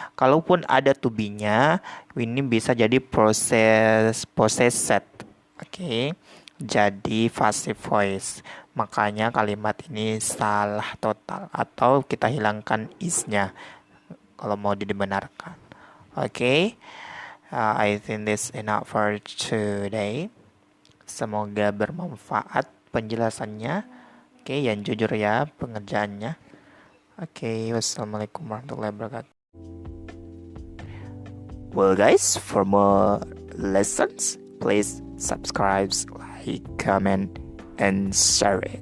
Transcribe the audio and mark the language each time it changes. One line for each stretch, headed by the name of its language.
Indonesian: Kalaupun ada to be-nya, ini bisa jadi possessed. Oke. Jadi passive voice. Makanya kalimat ini salah total atau kita hilangkan is-nya kalau mau dibenarkan. Oke.
English: I think this enough for today.
Indonesian: Semoga bermanfaat penjelasannya. Oke, yang jujur ya pengerjaannya.
Arabic: Oke, wassalamualaikum warahmatullahi wabarakatuh.
English: Well guys, for more lessons, please subscribe, like, comment, and share it.